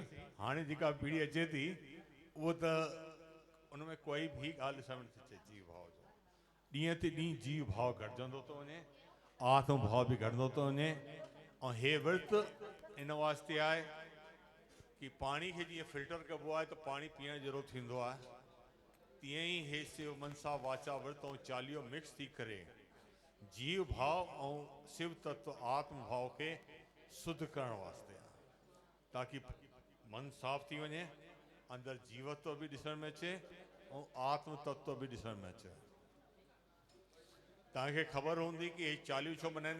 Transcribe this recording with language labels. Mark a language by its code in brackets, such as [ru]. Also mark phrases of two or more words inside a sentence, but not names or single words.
[sd] हाणे जेका पीढ़ी अचे थी उहो त उन में कोई बि ॻाल्हि ॾिसण में नथी अचे जीव भाव जो। ॾींहं ते ॾींहुं जीव भाव घटिजंदो थो वञे, आत्म भाव बि घटिजंदो थो वञे। ऐं हे विर्त इन वास्ते आहे कि पाणी खे जीअं फिल्टर कबो आहे त पाणी पीअण जहिड़ो थींदो आहे, तीअं ई हे शिव मनसा वाचा विर्त ऐं चालीहो मिक्स थी करे जीव भाव ऐं शिव तत्व आत्म भाव खे शुद्ध करण वास्ते आहे, ताकि मन साफ़ थी वञे, अंदरि जीवत्व बि ॾिसण में अचे ऐं आत्म तत्व बि ॾिसण में अचे। तव्हांखे ख़बर हूंदी कि हे चालीहो छो मल्हाईंदा?